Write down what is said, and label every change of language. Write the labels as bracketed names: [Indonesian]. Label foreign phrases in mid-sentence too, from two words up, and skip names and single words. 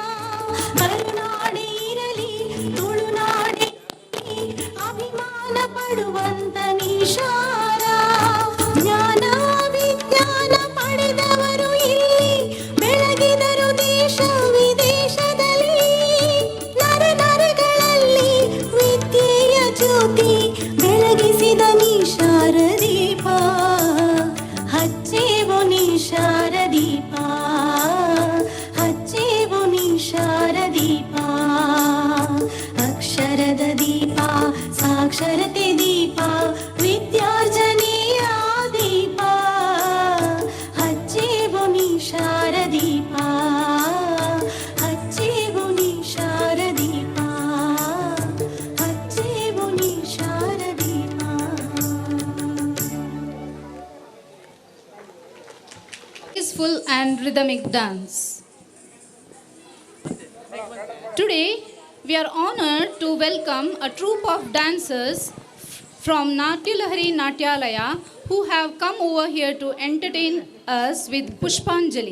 [Kannada] ಕರುನಾಡೆ ಇರಲಿ ತುಳುನಾಡೆ ಅಭಿಮಾನ ಪಡುವಂತ ನಿಶಾರ. ಜ್ಞಾನ ವಿಜ್ಞಾನ ಪಡೆದವರು ಇಲ್ಲಿ ಬೆಳಗಿದರು ದೇಶ ವಿದೇಶದಲ್ಲಿ. ನರ ನರಗಳಲ್ಲಿ ವಿದ್ಯೆಯ ಜ್ಯೋತಿ ಬೆಳಗಿಸಿದ ನಿಶಾರ ದೀಪ. ಹಚ್ಚೇವು ನಿಶಾರ ದೀಪ, ಹಚ್ಚೇವು ನಿಶಾರ ದೀಪ. ಅಕ್ಷರದ ದೀಪ, ಸಾಕ್ಷರತೆ ದೀಪ, ವಿದ್ಯಾರ್ಜನೆಯ ದೀಪ. ಹಚ್ಚೇವು ನಿಶಾರ ದೀಪ, ಹಚ್ಚೇವು ನಿಶಾರ ದೀಪ, ಹಚ್ಚೇವು ನಿಶಾರ ದೀಪ. [English] Peaceful and rhythmic dance. Today, we are honored to welcome a troupe of dancers from Natya Lahari Natyalaya who have come over here to entertain us with Pushpanjali.